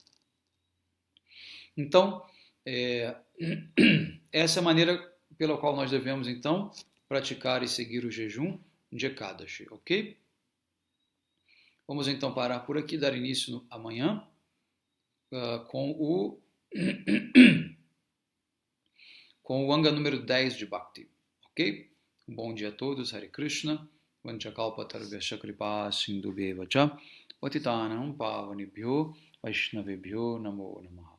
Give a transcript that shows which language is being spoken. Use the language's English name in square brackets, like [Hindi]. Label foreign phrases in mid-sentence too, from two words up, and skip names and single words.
[Portuguese] Então, essa é a maneira pela qual nós devemos, então, praticar e seguir o jejum de Ekadashi, ok? Vamos então parar por aqui, dar início amanhã com o Anga número 10 de Bhakti, ok? Um bom dia a todos, [Sanskrit] Hare Krishna, Vanchakalpatarvyasya kripa sindhubheva cha, patitanam pavanebhyo, Vaishnavebhyo namo namaha.